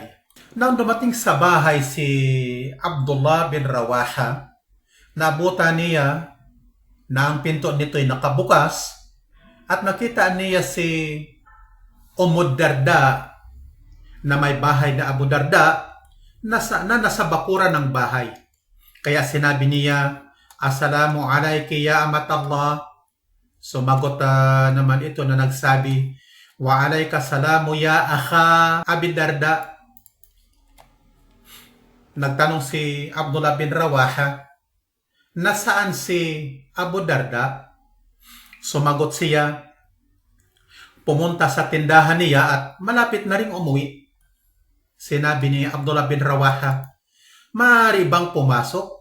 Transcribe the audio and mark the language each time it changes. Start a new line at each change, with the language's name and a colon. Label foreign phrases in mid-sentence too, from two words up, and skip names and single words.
Filipino: Nang dumating sa bahay si Abdullah bin Rawaha, nabutan niya na ang pinto nito'y nakabukas at nakita niya si Darda na may bahay na Abu Darda na nasa bakuran ng bahay. Kaya sinabi niya,
Arabic: "السلام عليكِ يا أمة الله."
Filipino: Sumagot naman ito na nagsabi,
Arabic: "وعليك سلام يا أخا أبي درداء."
Filipino: Nagtanong si Abdullah bin Rawaha, "Nasaan si Abu Darda?" Sumagot siya, "Pumunta sa tindahan niya at malapit na ring umuwi." Sinabi ni Abdullah bin Rawaha, "Maaari bang pumasok?"